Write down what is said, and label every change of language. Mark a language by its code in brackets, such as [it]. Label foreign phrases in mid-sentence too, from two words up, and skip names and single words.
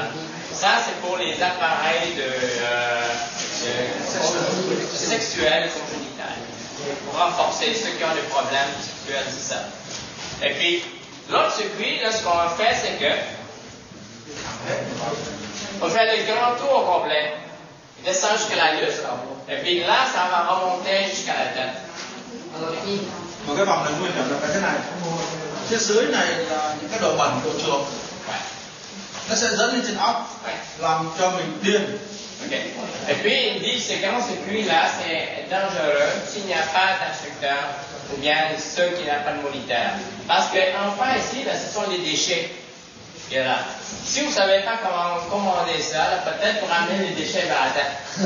[fr] Ça, c'est pour les appareils sexuels et congénitales, pour renforcer ceux qui ont des problèmes sexuels, c'est ça. Et puis, l'autre circuit, là, ce qu'on fait, c'est que on fait le grand tour au complet. Il descend jusqu'à l'anus, et puis là, ça va remonter jusqu'à la tête. [vi] Một cái vòng này nguy hiểm là cái thế này. Phía dưới này là những cái đồ bẩn, đồ chuột. Nó sẽ dẫn lên trên óc, làm cho mình điên. Okay. [fr] Et puis, il dit que ces grands circuits-là, c'est dangereux s'il n'y a pas d'instructeur ou bien ceux qui n'ont pas de moniteur. Parce qu'enfin, ici, là, ce sont les déchets. Et là, si vous ne savez pas comment commander ça, là, peut-être pour amener les déchets vers la tête.